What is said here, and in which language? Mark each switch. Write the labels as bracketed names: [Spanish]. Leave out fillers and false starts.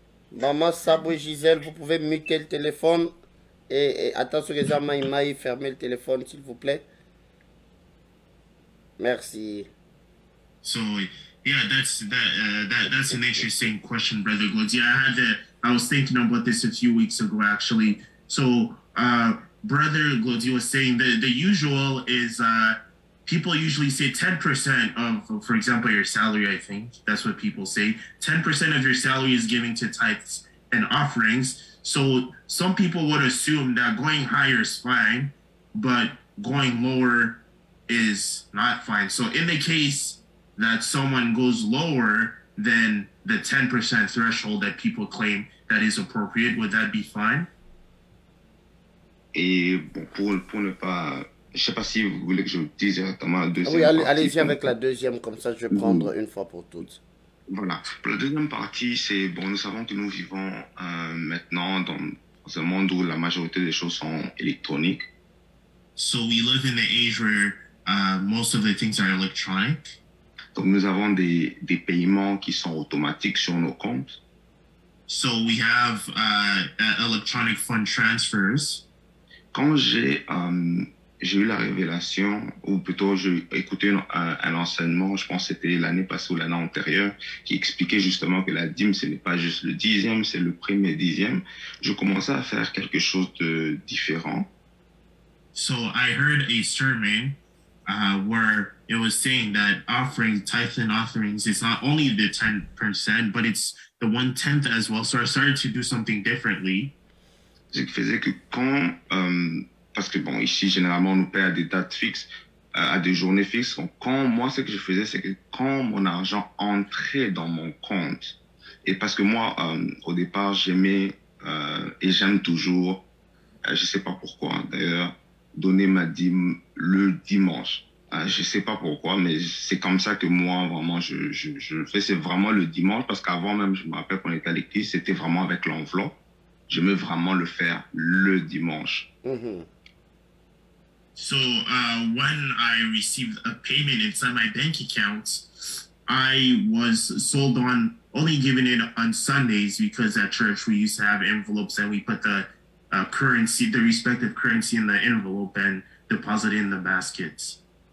[French] Maman Sabo et Gisèle, vous pouvez muter le téléphone et attention les amis, fermez le téléphone s'il vous plaît. Merci. [English] So yeah, that's an interesting question, Brother Glody. I was thinking about this a few weeks ago actually. So Brother Glody was saying that the usual is people usually say 10% of, for example, your salary, I think. That's what people say. 10% of your salary is given to tithes and offerings. So some people would assume that going higher is fine, but going lower is not fine. So in the case that someone goes lower than the 10% threshold that people claim that is appropriate, would that be fine? [French] Et bon, pour ne pas... Je ne sais pas si vous voulez que je dise directement la deuxième partie. Oui, allez-y avec la deuxième, comme ça je vais prendre une fois pour toutes. Voilà. Pour la deuxième partie, c'est, bon, nous savons que nous vivons maintenant dans un monde où la majorité des choses sont électroniques. [English] So we live in the age where most of the things are electronic. [French] Donc nous avons des paiements qui sont automatiques sur nos comptes. [English] So we have electronic fund transfers. [French] Quand j'ai eu la révélation, ou plutôt j'ai écouté un enseignement, je pense que c'était l'année passée ou l'année antérieure, qui expliquait justement que la dîme, ce n'est pas juste le 10e, c'est le premier 10e. Je commençais à faire quelque chose de différent. [English] So I heard a sermon where it was saying that offering, tithes and offerings is not only the 10%, but it's the 1/10 as well. So I started to do something differently. [French] Ce qui faisait que quand... parce que bon, ici, généralement, on nous paie à des dates fixes, à des journées fixes. Donc, moi, ce que je faisais, c'est que quand mon argent entrait dans mon compte, et parce que moi, au départ, j'aimais et j'aime toujours, je sais pas pourquoi, d'ailleurs, donner ma dîme le dimanche. Je sais pas pourquoi, mais c'est comme ça que moi, vraiment, je le fais. C'est vraiment le dimanche, parce qu'avant même, je me rappelle qu'on était à l'église, c'était vraiment avec l'enveloppe. J'aimais vraiment le faire le dimanche. Mm-hmm. [English] So when I received a payment inside my bank account, I was sold on only giving it on Sundays because at church we used to have envelopes and we put the currency, the respective currency in the envelope and deposit it in the baskets.